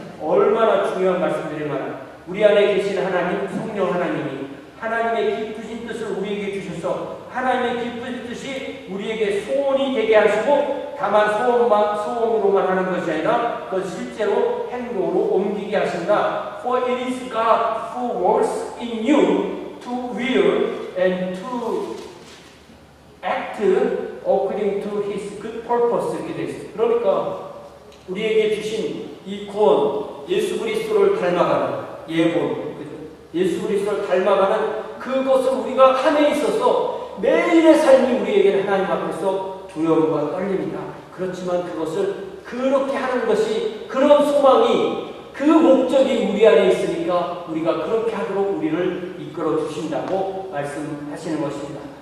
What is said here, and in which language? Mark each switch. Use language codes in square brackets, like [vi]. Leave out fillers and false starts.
[ko] 얼마나 중요한 말씀드릴만한 우리 안에 계신 하나님, 성령 하나님이 하나님의 기쁘신 뜻을 우리에게 주셔서 하나님의 기쁜 뜻이 우리에게 소원이 되게 하시고 다만 소원으로만 하는 것이 아니라 그걸 실제로 행동으로 옮기게 하신다. [en] For it is God who works in you to will and to act according to His good purpose. [ko] 이렇게 되어 있습니다. 그러니까 우리에게 주신 이 구원, 예수 그리스도를 닮아가는 예본, 예수 그리스도를 닮아가는 그것을 우리가 함에 있어서 매일의 삶이 우리에게는 하나님 앞에서 두려움과 떨림이다. 그렇지만 그것을 그렇게 하는 것이 그런 소망이 그 목적이 우리 안에 있으니까 우리가 그렇게 하도록 우리를 이끌어 주신다고 말씀하시는 것입니다.